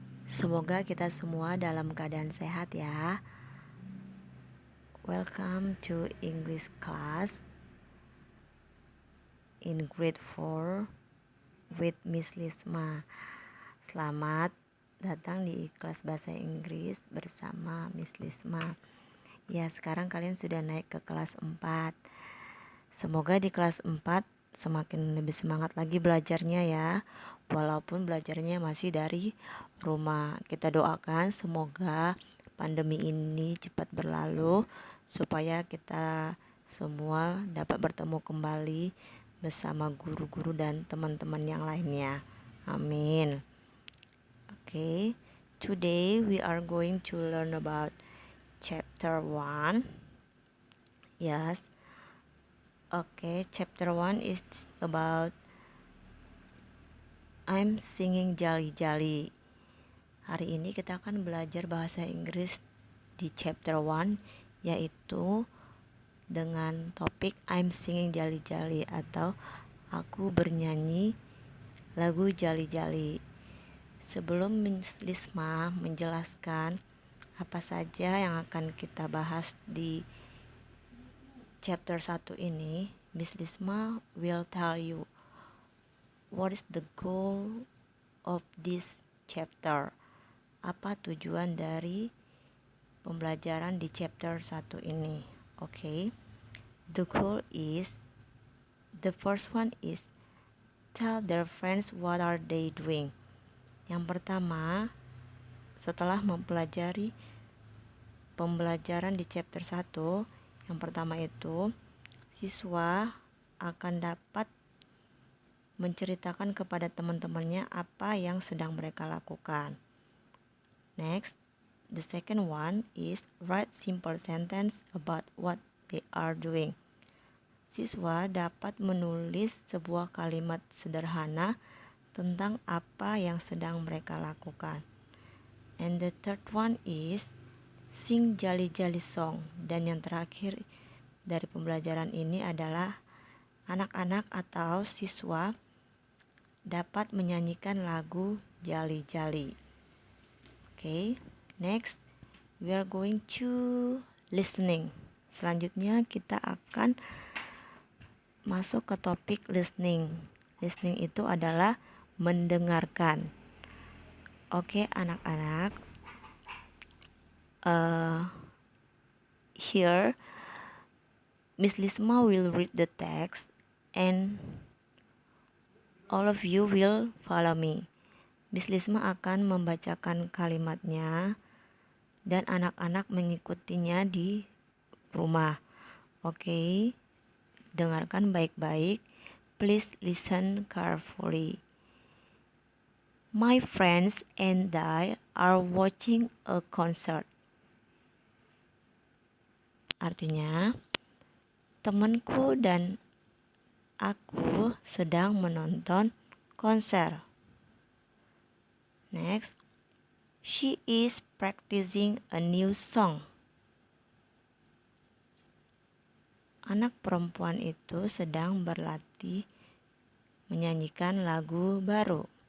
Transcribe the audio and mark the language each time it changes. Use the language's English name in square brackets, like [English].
[Indonesian] Semoga kita semua dalam keadaan sehat ya. [English] Welcome to English class in grade 4 with Miss Lisma. [Indonesian] Selamat datang di kelas bahasa Inggris bersama Miss Lisma. Ya, sekarang kalian sudah naik ke kelas 4. Semoga di kelas 4 semakin lebih semangat lagi belajarnya ya. Walaupun belajarnya masih dari rumah. Kita doakan semoga pandemi ini cepat berlalu supaya kita semua dapat bertemu kembali bersama guru-guru dan teman-teman yang lainnya. Amin. Okay. [English] Today we are going to learn about chapter 1. Yes. Okay, chapter 1 is about I'm singing jolly-jolly. [Indonesian] Hari ini kita akan belajar bahasa Inggris di chapter 1, yaitu dengan topik [English] I'm singing jolly-jolly [Indonesian] atau aku bernyanyi lagu jolly-jolly. Sebelum Miss Lisma menjelaskan apa saja yang akan kita bahas di chapter 1 ini, Miss Lisma [English] will tell you what is the goal of this chapter. [Indonesian] Apa tujuan dari pembelajaran di chapter 1 ini? Okay. [English] The goal is, the first one is tell their friends what are they doing. [Indonesian] Yang pertama, setelah mempelajari pembelajaran di chapter 1, yang pertama itu siswa akan dapat menceritakan kepada teman-temannya apa yang sedang mereka lakukan. [English] Next, the second one is write simple sentence about what they are doing. [Indonesian] Siswa dapat menulis sebuah kalimat sederhana tentang apa yang sedang mereka lakukan. [English] And the third one is sing jolly-jolly song. [Indonesian] Dan yang terakhir dari pembelajaran ini adalah anak-anak atau siswa dapat menyanyikan lagu jolly-jolly. [English] Okay, next we are going to listening. [Indonesian] Selanjutnya kita akan masuk ke topik listening. Listening itu adalah mendengarkan. Oke, anak-anak. [English] Here Miss Lisma will read the text and all of you will follow me. [Indonesian] Miss Lisma akan membacakan kalimatnya dan anak-anak mengikutinya di rumah. Oke, dengarkan baik-baik. [English] Please listen carefully. My friends and I are watching a concert. [Indonesian] Artinya, temanku dan aku sedang menonton konser. [English] Next, she is practicing a new song. [Indonesian] Anak perempuan itu sedang berlatih menyanyikan lagu baru.